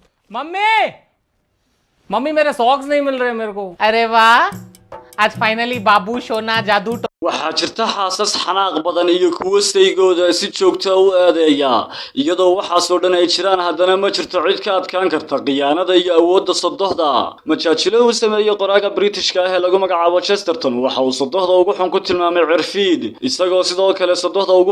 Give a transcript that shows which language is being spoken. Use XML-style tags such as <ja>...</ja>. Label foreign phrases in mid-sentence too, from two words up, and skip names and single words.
<hi>मम्मी मम्मी मेरे सॉक्स नहीं मिल रहे मेरे को। अरे वाह, आज फाइनली बाबू सोना जादू</hi> <so>waxaa jirta xaasas xanaaq badan iyo kuwo saygooda si joogta u aadeeya iyadoo waxaasoo dhan ay jiraan haddana ma jirto cid ka adkaan karta khiyaanada iyo awoodda sodohda majaajilo uu sameeyey qoraaga Britishka ah ee lagu magacaabo Chesterton waxa uu sodohda ugu xun ku tilmaamay cirfiid isagoo sidoo kale sodohda ugu</so>